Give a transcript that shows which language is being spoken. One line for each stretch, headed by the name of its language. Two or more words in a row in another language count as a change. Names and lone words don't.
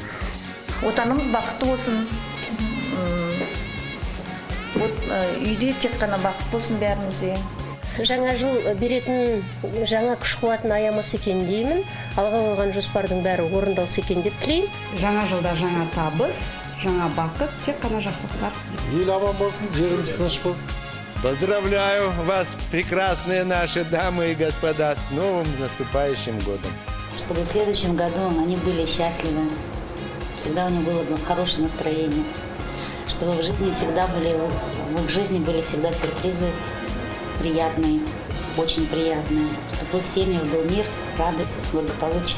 Kazakh: Отанымыз бақытты болсын. Үйде тек қана бақыт болсын бәрімізде. Жаңа жыл беретін жаңа күш қуатын аямас екен деймін. Алға қойған жоспардың бәрі орындалса екен деп тілеймін. Жаңа жылда жаңа табыс, жаңа бақыт, тек қана жақсылықтар. Ел аман болсын, жеріміз тыныш болсын.
Russian: Поздравляю вас, прекрасные наши дамы и господа, с новым наступающим годом. Чтобы в следующем году они были счастливы, всегда у них было хорошее настроение, чтобы в жизни всегда в их жизни были всегда сюрпризы приятные, очень приятные, чтобы в их семьях был мир, радость, благополучие.